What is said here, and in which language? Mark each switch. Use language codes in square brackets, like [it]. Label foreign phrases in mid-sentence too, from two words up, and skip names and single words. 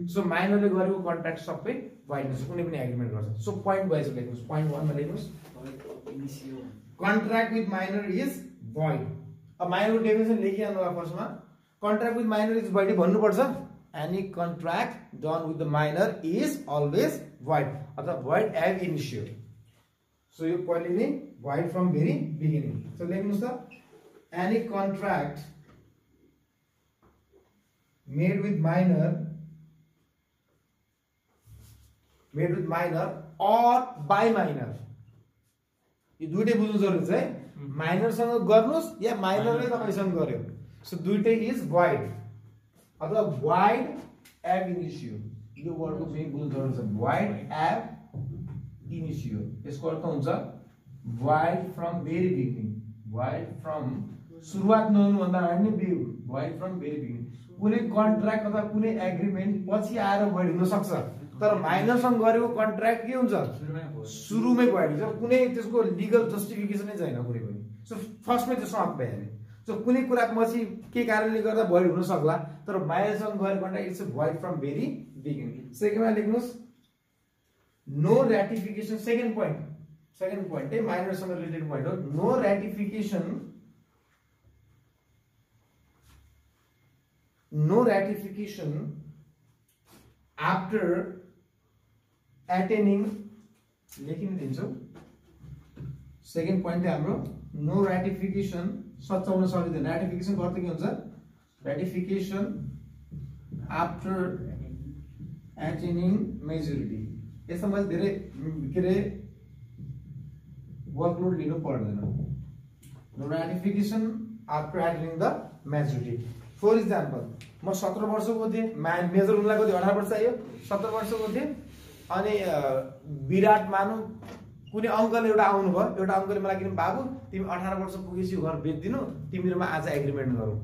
[ne] सो माइनरले गरेको कन्ट्र्याक्ट सबै भोइड हुन्छ, कुनै पनि एग्रिमेन्ट गर्छ। सो [en] point wise [ne] लेख्नुस्, पोइन्ट 1 मा लेख्नुस्, [en] contract with minor is void. [ne] अब माइनरको डेफिनेसन लेखिहाल्नु होला फर्स्टमा, [en] contract with minor is void [ne] भन्नुपर्छ। [en] any contract done with the minor is always void अथवा void [la] ab initio। [en] सो [ne] यो पहिले नै [en] void from very beginning. [ne] सो लेख्नुस् त, [en] any contract made with minor or by minor, [ne] यो दुईटै बुझ्नु जरुरी छ है। माइनर सँग गर्नुस् या माइनरले तपाईसँग गर्यो, सो दुईटै [en] is void [ne] अथवा void [la] ab initio। [ne] यो वर्डको पनि बुझ्नु जरुरी छ, [la] void ab initio। [en] यसको अर्थ हुन्छ void from very beginning, void from [ne] सुरुवात नहुनु भन्दा अगाडि नै [en] void from very beginning। [ne] कुनै कन्ट्र्याक्ट अथवा कुनै एग्रिमेन्ट पछि आएर void हुन सक्छ, तर माइनरसँग गरेको कन्ट्र्याक्ट के हुन्छ, सुरुमै void हुन्छ, कुनै त्यसको लिगल जस्टिफिकेसनै छैन कुनै पनि। सो फर्स्टमै त्यो समाप्त भइहाल्यो। सो कुनै कुरा पछि के कारणले गर्दा void हुन सक्ला, तर माइनरसँग गरेको कन्ट्र्याक्ट [en] it's void from very beginning. [ne] सेकेन्डमा लेख्नुस्, [en] no ratification. second point [ne] है माइनरसँग [en] related point [ne] हो, [en] नो ratification after attaining, [ne] लेखिन दिन्छौ। [en] second point [ne] है हाम्रो [en] no ratification, [ne] सच्याउन सकिँदैन। रैटिफिकेशन गर्दा के हुन्छ, [en] ratification after attaining majority. [ne] यसमा मैले धेरै के रे वर्कलोड लिनु पर्दैन। [en] no ratification after attaining the majority. for example [ne] म 17 वर्षको थिएँ, मेजर हुनलाई कति 18 वर्ष चाहियो, 17 वर्षको थिएँ, अनि विराट मानु कुनै अङ्कल एउटा आउनु भयो, एउटा अङ्कलले मलाई किन बाबु तिमी 18 वर्ष पुगेपछि घर बेच्दिनु, तिमीहरुमा आज एग्रिमेन्ट गरौँ।